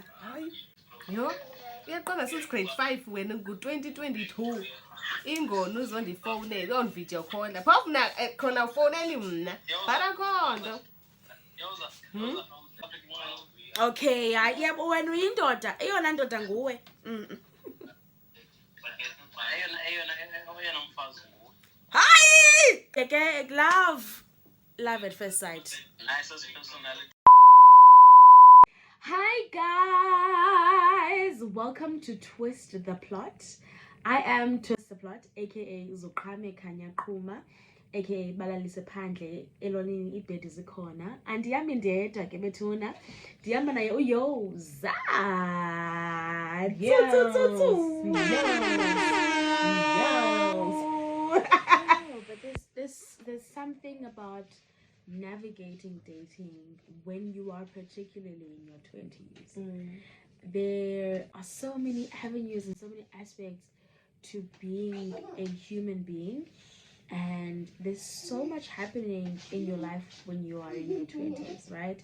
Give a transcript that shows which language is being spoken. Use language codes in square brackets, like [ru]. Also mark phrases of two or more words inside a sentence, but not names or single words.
[en] Hi. [xh] Yo, uyaqonda [en] since grade 5 [xh] wena ngu-2022 ingona uzondifowunela [en] on-video call [xh] phofu na khona ufowuneli mna but akho nto. Okay, hayi yabo wena uyindoda, eyona ndoda nguwe. Hayi! [en] Ke love at first sight. Hi guys, welcome to Twist the Plot. I am Twist the Plot, aka Zuqhame Kanya Quma, aka Balalise Phandle [xh] elonini ibhedi zikhona. Andiyami ndedwa ke bethuna. Ndihamba naye uYoza. [en] But there's something about navigating dating when you are particularly in your 20s. There are so many avenues and so many aspects to being a human being, and there's so much happening in your life when you are in your 20s, right?